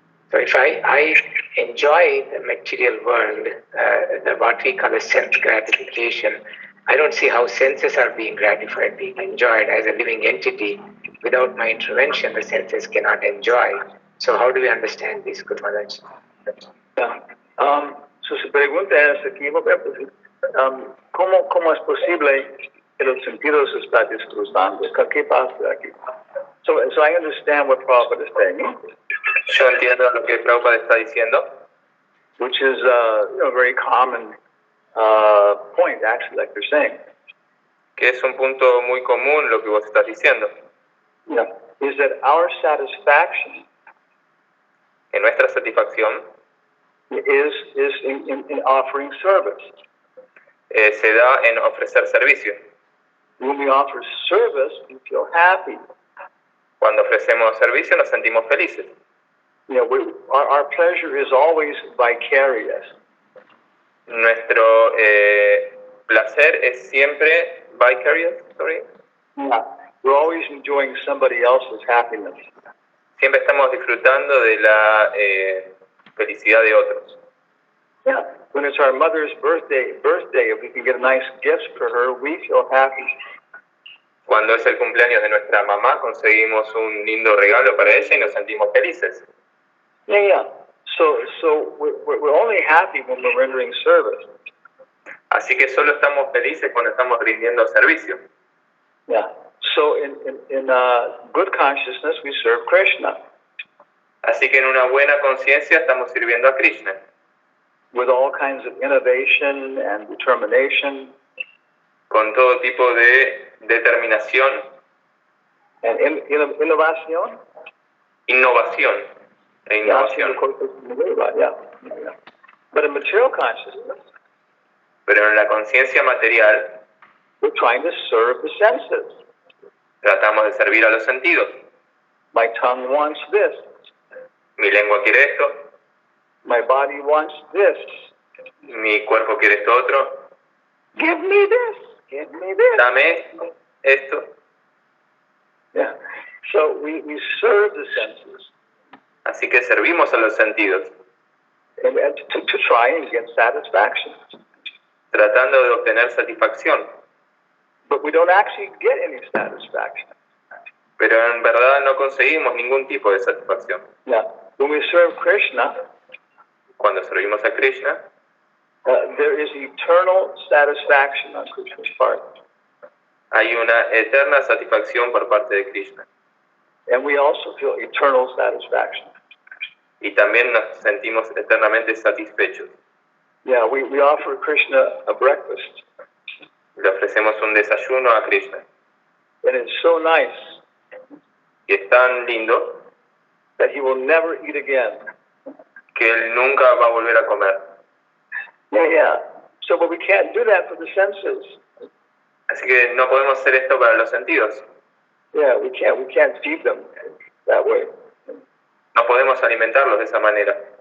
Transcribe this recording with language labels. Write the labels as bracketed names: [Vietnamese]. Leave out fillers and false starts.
[English] So if I enjoy the material world, what we call a sense gratification, I don't see how senses are being gratified, being enjoyed as a living entity. Without my intervention, the senses cannot enjoy. So how do we understand this, Guru Maharaj? [Spanish] Su pregunta es equívoca. ¿Cómo es posible que los sentidos se están disfrutando? ¿Qué pasa aquí? [English] So I understand what Prabhupada is saying. [Spanish] Yo entiendo lo que Prabhupada está diciendo. [English] Which is a very common point, actually, like you're saying. [Spanish] Que es un punto muy común lo que vos estás diciendo. [English] Yeah. Is that our satisfaction? [Spanish] Que nuestra satisfacción [English] is in offering service. [Spanish] Se da en ofrecer servicio. [English] When we offer service, we feel happy. [Spanish] Cuando ofrecemos servicio nos sentimos felices. [English] You know, our pleasure is always vicarious. [Spanish] Nuestro placer es siempre vicarious. [English] Sorry. Yeah. We're always enjoying somebody else's happiness. [Spanish] Siempre estamos disfrutando de la felicidad de otros. [English] Yeah. When it's our mother's birthday, if we can get a nice gift for her, we feel happy. [Spanish] Cuando es el cumpleaños de nuestra mamá, conseguimos un lindo regalo para ella y nos sentimos felices. [English] Yeah. So we're only happy when we're rendering service. [Spanish] Así que solo estamos felices cuando estamos rindiendo servicio. [English] Yeah. So in good consciousness, we serve Krishna. [Spanish] Así que en una buena conciencia estamos sirviendo a Krishna. [English] With all kinds of innovation and determination. [Spanish] Con todo tipo de determinación. [English] And innovación. [Spanish] Innovación. E innovación. [English] Yeah. But in material consciousness. [Spanish] Pero en la conciencia material. [English] We're trying to serve the senses. [Spanish] Tratamos de servir a los sentidos. [English] My tongue wants this. [Spanish] Mi lengua quiere esto. [English] My body wants this. [Spanish] Mi cuerpo quiere esto otro. [English] Give me this. Give me this. [Spanish] Dame esto. [English] Yeah. So we serve the senses. [Spanish] Así que servimos a los sentidos. [English] And to try and get satisfaction. [Spanish] Tratando de obtener satisfacción. [English] But we don't actually get any satisfaction. [Spanish] Pero en verdad no conseguimos ningún tipo de satisfacción. [English] Yeah. When we serve Krishna, [Spanish] cuando servimos a Krishna, [English] there is eternal satisfaction on Krishna's part. [Spanish] Hay una eterna satisfacción por parte de Krishna. [English] And we also feel eternal satisfaction. [Spanish] Y también nos sentimos eternamente satisfechos. [English] Yeah, we offer Krishna a breakfast. [Spanish] Le ofrecemos un desayuno a Krishna. [English] And it's so nice. [Spanish] Y es tan lindo. [English] That he will never eat again. [Spanish] Que él nunca va a volver a comer. [English] Yeah. So, but we can't do that for the senses. [Spanish] Así que no podemos hacer esto para los sentidos. [English] Yeah, we can't feed them that way. [Spanish] No podemos alimentarlos de esa manera.